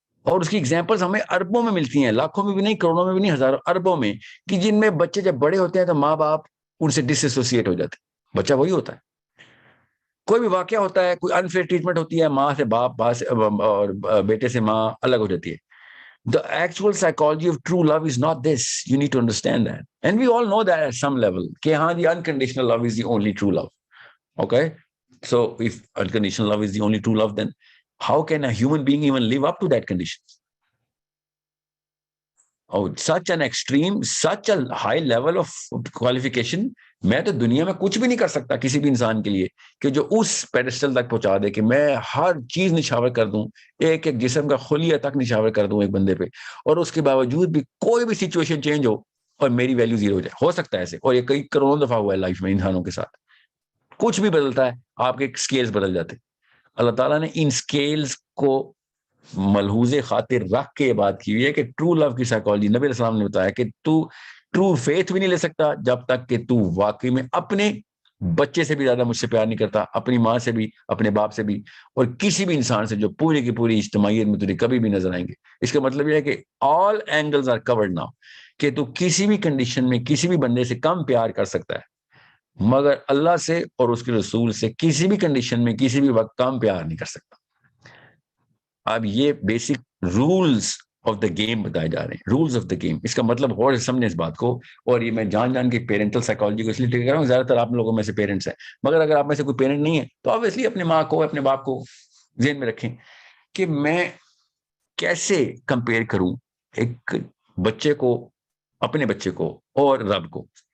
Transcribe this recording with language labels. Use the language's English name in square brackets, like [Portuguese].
[Urdu] اور اس کی ایگزامپلز ہمیں اربوں میں ملتی ہیں, لاکھوں میں بھی نہیں, کروڑوں میں بھی نہیں, ہزاروں اربوں میں, کہ جن میں بچے جب بڑے ہوتے ہیں تو ماں باپ ان سے ڈس ایسوسیٹ ہو جاتے ہیں. بچہ وہی ہوتا ہے. کوئی بھی واقعہ ہوتا ہے, کوئی انفیئر ٹریٹمنٹ ہوتی ہے, ماں سے باپ, باپ سے اور بیٹے سے ماں الگ ہو جاتی ہے. [English] The actual psychology of true love is not this. You need to understand that. And we all know that at some level. [Urdu] کہ ہاں, [English] the unconditional love is the only true love. Okay? So if unconditional love is the only true love, then how can a human being even live up to that condition? Oh, such an extreme, such a high level of qualification. [Urdu] میں تو دنیا میں کچھ بھی نہیں کر سکتا کسی بھی انسان کے لیے کہ جو اس پیڈسٹل تک پہنچا دے کہ میں ہر چیز نشاور کر دوں, ایک ایک جسم کا خلیہ تک نشاور کر دوں ایک بندے پہ, اور اس کے باوجود بھی کوئی بھی سچویشن چینج ہو اور میری ویلیو زیرو ہو جائے. ہو سکتا ہے ایسے, اور یہ کئی کروڑوں دفعہ ہوا ہے لائف میں انسانوں کے ساتھ. کچھ بھی بدلتا ہے, آپ کے سکیلز بدل جاتے. اللہ تعالیٰ نے ان سکیلز کو ملحوظ خاطر رکھ کے یہ بات کی ہوئی ہے کہ ٹرو لو کی سائیکالوجی, نبی علیہ السلام نے بتایا کہ تو ٹرو فیتھ بھی نہیں لے سکتا جب تک کہ تو واقعی میں اپنے بچے سے بھی زیادہ مجھ سے پیار نہیں کرتا, اپنی ماں سے بھی, اپنے باپ سے بھی, اور کسی بھی انسان سے جو پوری کی پوری اجتماعیت میں تجھے کبھی بھی نظر آئیں گے. اس کا مطلب یہ ہے کہ [English] all angles are covered now, [Urdu] کہ تو کسی بھی کنڈیشن میں کسی بھی بندے سے کم پیار کر سکتا ہے, مگر اللہ سے اور اس کے رسول سے کسی بھی کنڈیشن میں کسی بھی وقت کم پیار نہیں کر سکتا. اب یہ [English] basic rules of the game [Urdu] بتائے جا رہے ہیں, [English] Rules of the game. [Urdu] اس کا مطلب غور سے سمجھیں اس بات کو. اور یہ میں جان کے پیرنٹل سائیکالوجی کو اس لیے ٹھیک کر رہا ہوں, زیادہ تر آپ لوگوں میں سے پیرنٹس ہیں, مگر اگر آپ میں سے کوئی پیرنٹ نہیں ہے تو آبویسلی اپنے ماں کو, اپنے باپ کو ذہن میں رکھیں کہ میں کیسے کمپیئر کروں ایک بچے کو, اپنے بچے کو اور رب کو.